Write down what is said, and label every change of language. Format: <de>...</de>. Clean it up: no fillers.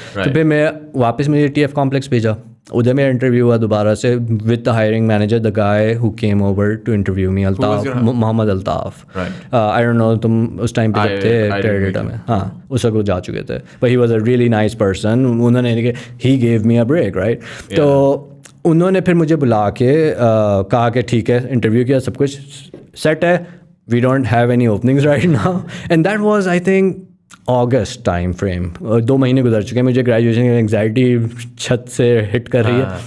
<ur>تو پھر میں واپس مجھے TF کمپلیکس بھیجا. ادھر میرا انٹرویو ہوا دوبارہ سے</ur> <en>with the hiring manager, the guy who came over to interview me,</en> <ur>Altaf, Muhammad Altaf.</ur> <en>I don't know</en> <ur>تم اس ٹائم پہ جب تھے ٹیریڈیٹا میں, ہاں اس وقت وہ جا چکے تھے,</ur> <en>But he was a really nice person.</en> <ur>انہوں نے ہی</ur> <en>Gave me a break right.</en> <ur>تو انہوں نے پھر مجھے بلا کے کہا کہ ٹھیک ہے انٹرویو کیا, سب کچھ سیٹ ہے,</ur> <en>We don't have any openings right now. And that was I think August time frame.</en> <ur>2 مہینے گزر چکے ہیں, مجھے گریجویشن کی انگزائٹی چھت سے ہٹ کر رہی ہے.</ur>